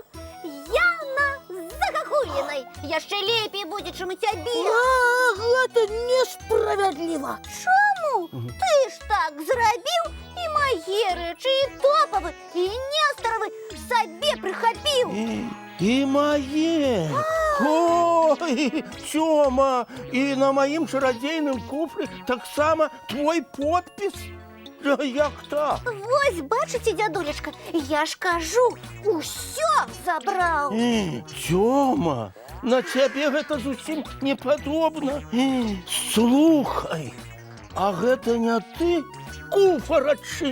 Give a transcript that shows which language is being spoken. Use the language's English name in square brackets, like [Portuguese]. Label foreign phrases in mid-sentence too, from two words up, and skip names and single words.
[Belarusian] Яна з загагулінай. Яшчэ лепей будзе, чым у цябе. Гэта несправядліва. Чаму? Ты ж так зрабіў, і мае рэчы, і Топавы, і Нестаравы сабе прыхапіў. [Russian] И мои. Ой, Тёма, и на моим чародейным куфле [Belarusian] так само [Russian] твой подпис. [Belarusian] Як так? Вось, бачыце, дзядулечка, я ж кажу, усё забраў. Тёма, на цябе гэта зусім не падобна. Слухай, а гэта не ты куфар адчыніў?